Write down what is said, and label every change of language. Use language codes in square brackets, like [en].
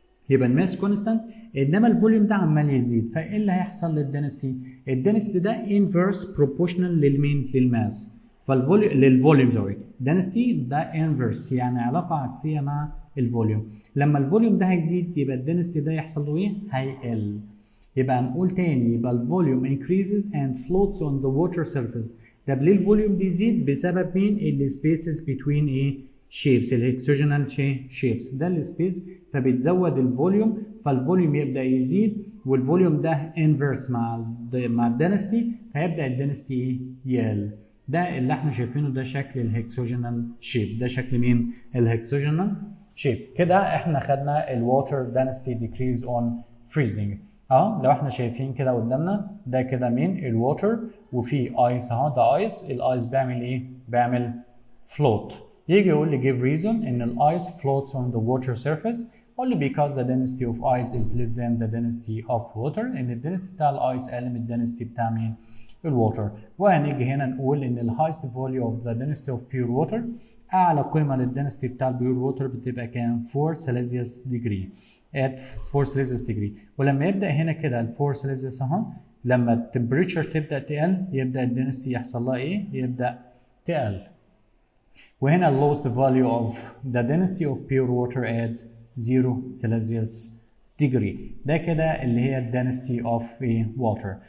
[ar] يبقى الماس كونستانت انما الفوليوم ده عمال يزيد، فايه اللي هيحصل للدنسيتي؟ الدنسيتي ده انفرس بروبوشنال للمين؟ للماس. فالفوليوم للفوليوم سوري، دنسيتي ده انفرس يعني علاقه عكسيه مع الفوليوم. لما الفوليوم ده هيزيد يبقى الدنسيتي ده يحصل له ايه؟ هيقل. يبقى نقول تاني، يبقى الفوليوم [en] increases and floats on the water surface. [ar] طب ليه الفوليوم بيزيد؟ بسبب مين؟ السبيسز بتوين ايه؟ شيبس، الهكسوجينال شيبس، ده السبيس فبتزود الفوليوم، فالفوليوم يبدا يزيد، والفوليوم ده انفرس مع الدنسيتي، فيبدا الدنسيتي يقل. ده اللي احنا شايفينه، ده شكل الهكسوجينال شيب. ده شكل مين؟ الهكسوجينال شيب. كده احنا خدنا الووتر دنسيتي ديكريز اون فريزنج. لو احنا شايفين كده قدامنا، ده كده مين؟ الووتر، وفي ايس اهو، ده ايس. الايس بيعمل ايه؟ بيعمل فلوت. يجي يقول لي [en] give reason [ar] ان الايس [en] floats on the water surface only because the density of ice is less than the density of water. [ar] ان الدنسيتي بتاع الايس اقل من الدنسيتي بتاع مين؟ الووتر. وهنيجي هنا نقول ان ال [en] highest value of the density of pure water، [ar] اعلى قيمه للدنسيتي بتاع البيور ووتر بتبقى كام؟ 4 سيليزيوس ديجري at 4 سيليزيوس ديجري. ولما يبدا هنا كده ال 4 سيليزيوس اهو، لما التمبريتشر تبدا تقل يبدا الدنسيتي يحصل لها ايه؟ يبدا تقل. وهنا [en] lowest value of the density of pure water at 0 Celsius degree. [ar] ده كده اللي هي [en] density of water.